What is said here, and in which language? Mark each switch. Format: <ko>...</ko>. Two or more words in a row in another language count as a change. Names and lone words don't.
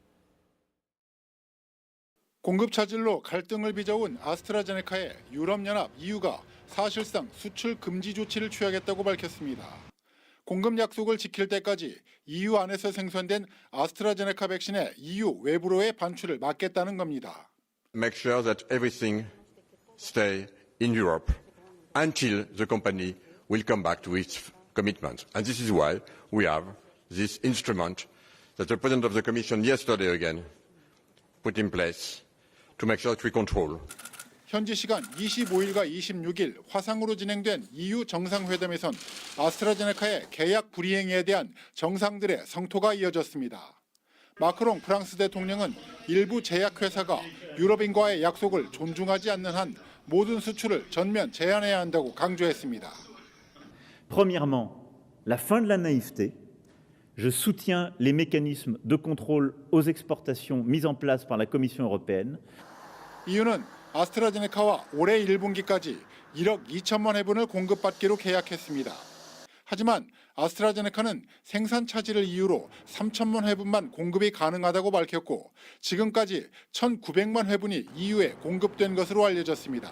<ko>공급 차질로 갈등을 빚어온 아스트라제네카에 유럽연합 EU가 사실상 수출 금지 조치를 취하겠다고 밝혔습니다. 공급 약속을 지킬 때까지 EU 안에서 생산된 아스트라제네카 백신의 EU 외부로의 반출을 막겠다는 겁니다.</ko> <en>Make sure that everything stay in Europe until the company will come back to its commitment. And this is why we have this instrument that the President of the Commission yesterday again put in place to make sure that we control.</en> <ko>현지 시간 25일과 26일 화상으로 진행된 EU 정상회담에선 아스트라제네카의 계약 불이행에 대한 정상들의 성토가 이어졌습니다. 마크롱 프랑스 대통령은 일부 제약회사가 유럽인과의 약속을 존중하지 않는 한 모든 수출을 전면 제한해야 한다고 강조했습니다.</ko> <fr>Premièrement, la fin de la naïveté. Je soutiens les mécanismes de contrôle aux exportations mis en place par la Commission européenne.</fr> <ko>EU는 아스트라제네카와 올해 1분기까지 1억 2천만 회분을 공급받기로 계약했습니다. 하지만 아스트라제네카는 생산 차질을 이유로 3천만 회분만 공급이 가능하다고 밝혔고 지금까지 1,900만 회분이 EU에 공급된 것으로 알려졌습니다.</ko>